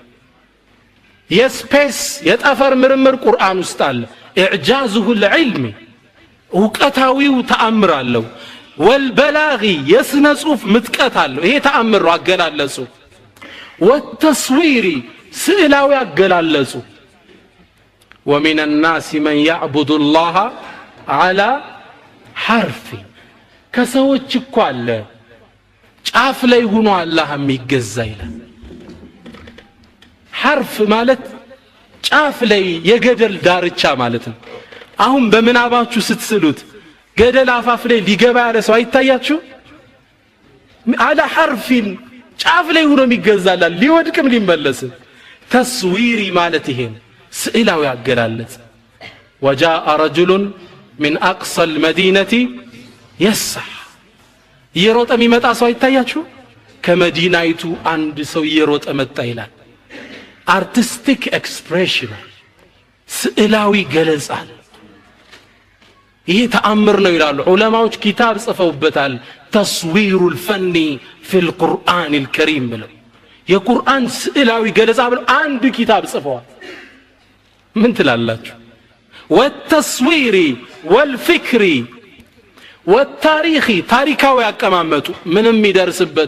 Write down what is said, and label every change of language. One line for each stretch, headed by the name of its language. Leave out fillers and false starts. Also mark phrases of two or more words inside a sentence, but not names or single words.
Amharic: የስፔስ የጠፈር ምርምር ቁርአን ውስጥ አለ
Arabic: الإعجاز العلمي
Amharic: ዕውቀታዊው ተአምራለሁ ወልበላጊ የስነ ጽሁፍ ምጥቀት አለው ይሄ ተአምር አገላለጹ ወተስዊሪ ስዕላዊ አገላለጹ
Arabic: ومن الناس من يعبد الله على حرف
Amharic: ከሰዎች እኮ አለ ጫፍ ላይ ሆኖ አላህ የሚገዛ ይላል حرف ማለት ጫፍ ላይ የገደል ዳርቻ ማለት ነው አሁን በመናባችሁ ስትስሉት ገደል አፋፍ ላይ ሊገባ ያለ ሰው አይታያችሁ
Arabic: على حرف
Amharic: ጫፍ ላይ ሆኖ የሚገዛላል ሊወድቅም ሊመለስ ተስዊሪ ማለት ይሄ ስዕላዊ አገላለጽ
Arabic: وجاء رجل من اقصى المدينه يسعى
Amharic: يروጥ የሚመጣ ሰው አይታያችሁ ከመዲናይቱ አንድ ሰው ይሮጥ መጣ ይላል
English: artistic expression
Amharic: ስዕላዊ ገለጻ ይሄ ተአምር ነው ይላሉ ዑለማዎች ኪታብ ጽፈውበታል ተስዊሩል ፈኒ ፊል ቁርአኒል ከሪም ብለው የቁርአን ስዕላዊ ገለጻ ብለው አንድ ኪታብ ጽፈዋል ምን ትላላችሁ
Arabic: والتصويري والفكري والتاريخي
Amharic: ታሪካዊ ያቀማመጡ ምንም ይደርስበት